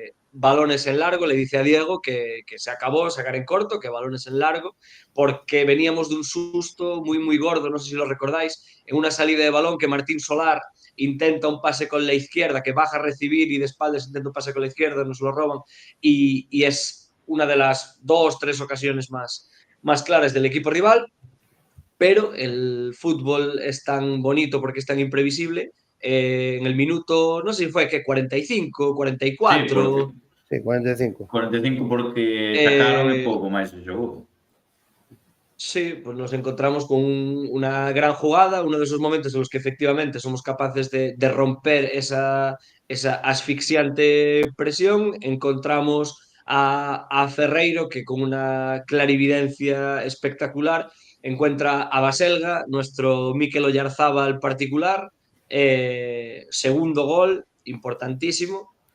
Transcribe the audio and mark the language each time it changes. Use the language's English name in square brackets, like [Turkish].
[Spanish] balones en largo, le dice a Diego que se acabó sacar en corto, que balones en largo, porque veníamos de un susto muy gordo, no sé si lo recordáis, en una salida de balón que Martín Solar intenta un pase con la izquierda, que baja a recibir y de espaldas intenta un pase con la izquierda, nos lo roban, y es una de las 2-3 ocasiones más claras del equipo rival. Pero el fútbol es tan bonito porque es tan imprevisible. En el minuto, no sé si fue que 45, 44. Sí, 45. [Galician] 45 porque sacaron un pouco máis o xogo. [Spanish] Sí, pues nos encontramos con una gran jugada, uno de esos momentos en los que efectivamente somos capaces de romper esa asfixiante presión. Encontramos a Ferreiro, que con una clarividencia espectacular encuentra a Baselga, nuestro Mikel Oyarzábal particular, segundo gol, importantísimo.